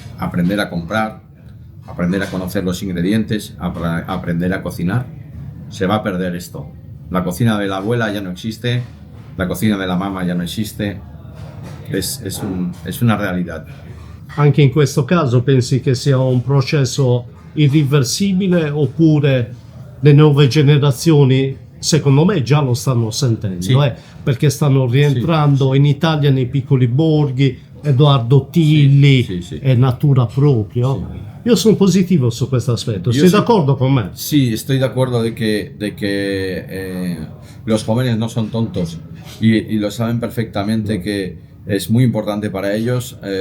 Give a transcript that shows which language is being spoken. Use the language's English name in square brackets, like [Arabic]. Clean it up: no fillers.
[Spanish] Aprender a comprar, aprender a conocer los ingredientes, aprender a cocinar. Se va a perder esto. La cocina de la abuela ya no existe, la cocina de la mamma ya no existe, es una realidad. [Italian] Anche in questo caso pensi che sia un processo irriversibile oppure le nuove generazioni, secondo me, già lo stanno sentendo, Sì. perché stanno rientrando in Italia nei piccoli borghi, Edoardo Tilli Sì. è natura proprio. Io sono positivo su questo aspetto, sei d'accordo con me? [Spanish] Sí, estoy de acuerdo de que los jóvenes no son tontos y lo saben perfectamente que es muy importante para ellos.